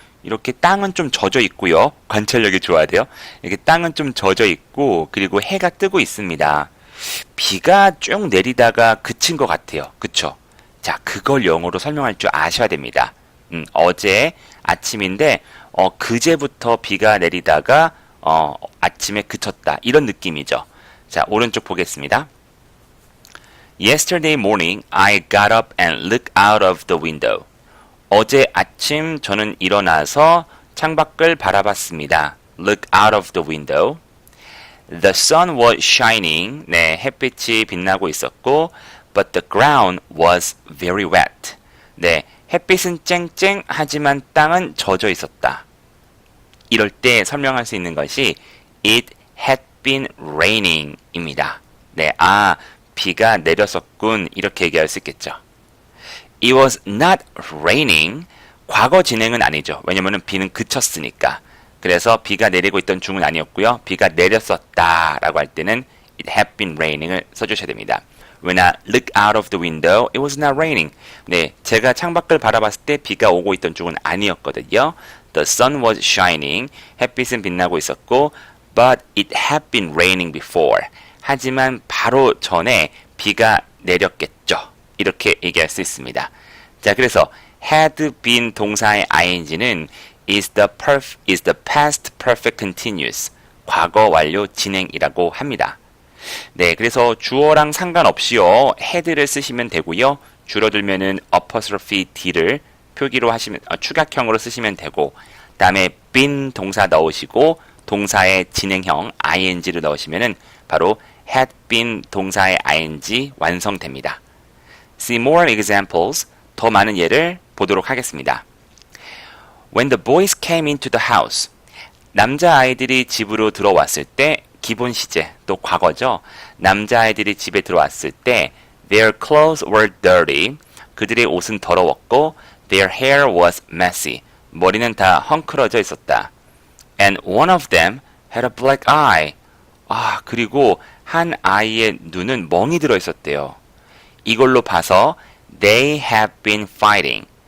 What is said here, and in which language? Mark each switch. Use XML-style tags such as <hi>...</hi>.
<ko>이렇게 땅은 좀 젖어 있고요. 관찰력이 좋아야 돼요. 이렇게 땅은 좀 젖어 있고 그리고 해가 뜨고 있습니다. 비가 쭉 내리다가 그친 것 같아요. 그쵸? 자, 그걸 영어로 설명할 줄 아셔야 됩니다. 어제 아침인데 그제부터 비가 내리다가 아침에 그쳤다. 이런 느낌이죠. 자, 오른쪽 보겠습니다.</ko> <en>Yesterday morning, I got up and looked out of the window.</en> <ko>어제 아침 저는 일어나서 창밖을 바라봤습니다.</ko> <en>Look out of the window. The sun was shining.</en> <ko>네, 햇빛이 빛나고 있었고,</ko> <en>but the ground was very wet.</en> <ko>네, 햇빛은 쨍쨍 하지만 땅은 젖어 있었다. 이럴 때 설명할 수 있는 것이</ko> <en>It had been raining</en> <ko>입니다. 네, 비가 내렸었군. 이렇게 얘기할 수 있겠죠.</ko> <en>It was not raining.</en> <ko>과거 진행은 아니죠. 왜냐면은 비는 그쳤으니까. 그래서 비가 내리고 있던 중은 아니었고요. 비가 내렸었다 라고 할 때는</ko> <en>It had been raining</en> <ko>을 써주셔야 됩니다.</ko> <en>When I looked out of the window, it was not raining.</en> <ko>네, 제가 창밖을 바라봤을 때 비가 오고 있던 중은 아니었거든요.</ko> <en>The sun was shining.</en> <ko>햇빛은 빛나고 있었고</ko> <en>But it had been raining before.</en> <ko>하지만 바로 전에 비가 내렸겠죠. 이렇게 얘기할 수 있습니다. 자, 그래서</ko> <en>had been</en> <ko>동사의 ing는</ko> <en>is the past perfect continuous.</en> <ko>과거 완료 진행이라고 합니다. 네, 그래서 주어랑 상관없이요. had를 쓰시면 되고요. 줄어들면은 apostrophe d를 표기로 하시면 추각형으로 쓰시면 되고 그다음에 been 동사 넣으시고 동사의 진행형 ing를 넣으시면은 바로 had been 동사의 ing 완성됩니다.</ko> <en>See more examples.</en> <ko>더 많은 예를 보도록 하겠습니다.</ko> <en>When the boys came into the house.</en> <ko>남자아이들이 집으로 들어왔을 때 기본 시제, 또 과거죠. 남자아이들이 집에 들어왔을 때</ko> <en>their clothes were dirty.</en> <ko>그들의 옷은 더러웠고</ko> <en>their hair was messy.</en> <ko>머리는 다 헝클어져 있었다.</ko> <en>And one of them had a black eye.</en> <ko>그리고 한 아이의 눈은 멍이 들어 있었대요. 이걸로 봐서</ko> <en>they have been fighting.</en>